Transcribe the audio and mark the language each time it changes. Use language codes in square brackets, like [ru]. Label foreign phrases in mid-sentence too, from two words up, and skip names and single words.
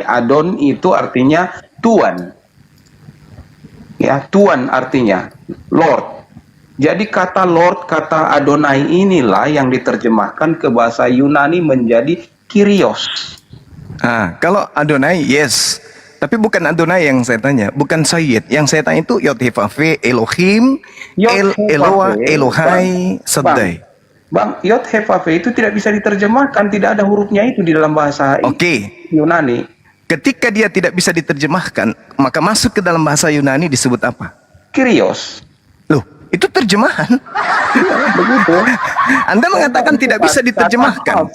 [id] Adon itu artinya Tuan. Ya, Tuan artinya Lord. Jadi kata Lord, kata Adonai inilah yang diterjemahkan ke bahasa Yunani menjadi Kyrios. Kalau Adonai, yes. Tapi bukan Adonai yang saya tanya, bukan Sayyid. Yang saya tanya itu Yod-Heh-Vav-Heh, Elohim, Eloah, Elohai, Shaddai. Bang, Yod-Heh-Vav-Heh itu tidak bisa diterjemahkan, tidak ada hurufnya itu di dalam bahasa Oke. Yunani. Ketika dia tidak bisa diterjemahkan, maka masuk ke dalam bahasa Yunani disebut apa? Kyrios. Loh, itu terjemahan. Begitu. Anda mengatakan tidak bisa diterjemahkan.